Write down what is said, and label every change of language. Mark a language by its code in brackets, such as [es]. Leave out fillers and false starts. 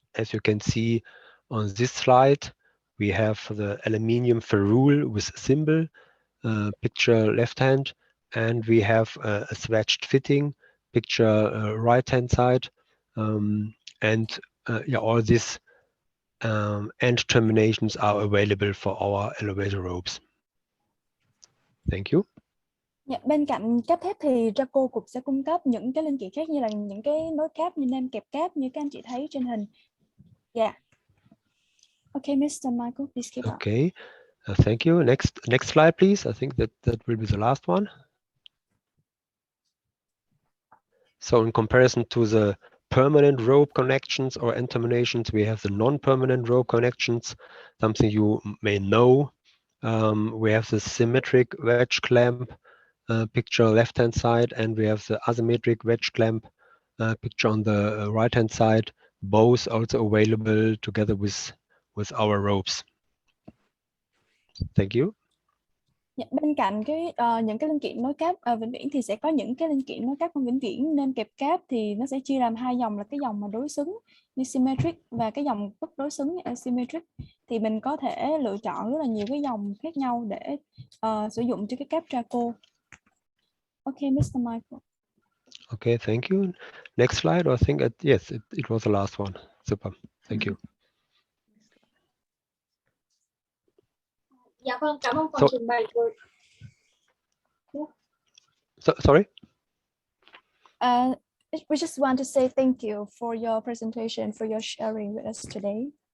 [en] As you can see on this slide, we have the aluminium ferrule with symbol, picture left hand, and we have a swatched fitting, picture right hand side, and all these end terminations are available for our elevator ropes. Thank you. [vi] Bên cạnh cáp thép thì Drako cũng sẽ cung cấp những cái linh kiện khác, như là những cái nối cáp, như nêm kẹp cáp như các anh chị thấy trên hình. [en] Okay, Mr. Michael, please keep up. Okay, thank you. Next slide, please. I think that will be the last one. So in comparison to the permanent rope connections or end terminations, we have the non-permanent rope connections, something you may know. We have the symmetric wedge clamp, picture left-hand side, and we have the asymmetric wedge clamp, picture on the right-hand side, both also available together with our ropes. Thank you. [vi] Bên cạnh những cái linh kiện nối cáp vĩnh viễn thì sẽ có những cái linh kiện nối cáp không vĩnh viễn. Nêm kẹp cáp thì nó sẽ chia làm hai dòng, là cái dòng mà đối xứng như symmetric và cái dòng bất đối xứng như asymmetric. Thì mình có thể lựa chọn rất là nhiều cái dòng khác nhau để sử dụng cho cái cáp Drako. [en] Okay, Mr. Michael. Okay, thank you. Next slide, I think yes, it was the last one. Super, thank you. [vi] Dạ vâng, cảm ơn phần trình bày của. [en] Sorry? We just want to say thank you for your presentation, for your sharing with us today.